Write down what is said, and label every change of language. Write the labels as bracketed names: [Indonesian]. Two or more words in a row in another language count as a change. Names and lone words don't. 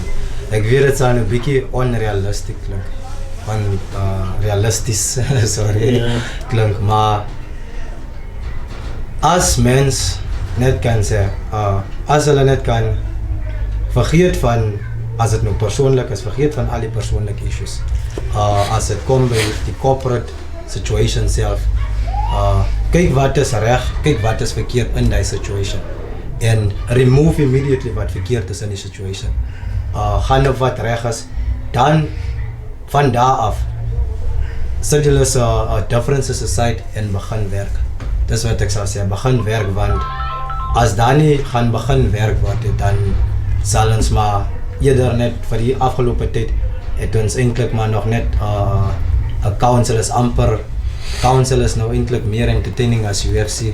[Afrikaans] Ek weet dit sal 'n bietjie onrealisties klink, realisties, sorry, klink, maar as mens net kan sê, as hulle net kan vergeet van, as dit nou persoonlik is, vergeet van al die persoonlike issues. As dit kom by die [English] corporate situation [Afrikaans] self, kyk wat is reg, kyk wat is verkeerd in die situation en [English] remove immediately [Afrikaans] wat verkeerd is in die situation. Gaan op wat reg is, dan van daar af sit julle [English] differences aside [Afrikaans] en begin werk. Dis wat ek sal sê, begin werk, want as daar nie gaan begin werk word, dan sal ons maar eerder net vir die afgelope tyd het ons eintlik maar nog net 'n council is nou eintlik meer entertaining as UFC.